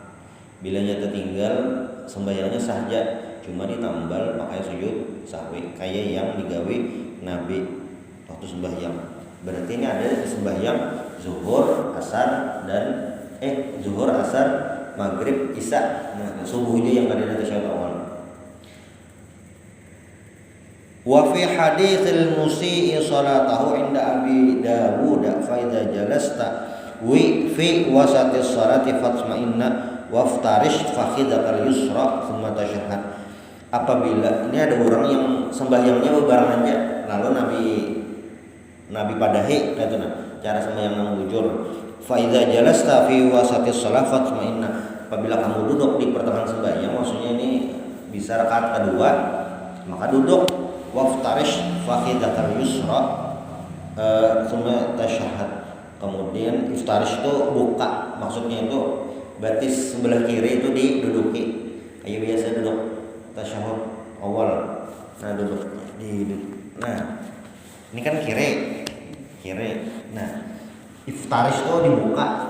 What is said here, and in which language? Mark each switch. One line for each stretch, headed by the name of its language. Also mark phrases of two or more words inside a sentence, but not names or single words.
Banjar: Bilanya tertinggal sembahyangnya sahja, cuma ditambal pakai sujud sahwi kayak yang digawe Nabi waktu sembahyang. Berarti ini ada sembahyang zuhur, asar dan zuhur, asar, maghrib, isya. Nah, subuhnya yang ada tasyahud awal.
Arabic: وفي حديث المسيء صلاته عند أبي داود فإذا جلست في وسط الصلاة فاطمئن وافترش فخذك اليسرى ثم تشهد.
Banjar: Apabila ini ada orang yang sembahyangnya bebarengan aja, lalu Nabi padahi kata cara sembahyang yang bujur.
Arabic: فإذا جلست في وسط الصلاة فاطمئن.
Banjar: Apabila kamu duduk di pertengahan sembahyang, maksudnya ini bisa rakaat kedua, maka duduk.
Arabic: وافترش فخذك اليسرى ثم تشهد.
Banjar: Kemudian iftarish itu buka, maksudnya itu batis sebelah kiri itu diduduki. Kayak biasa duduk tasyahud awal. Nah, duduk nah, ini kan kiri. Nah, iftarish itu dibuka.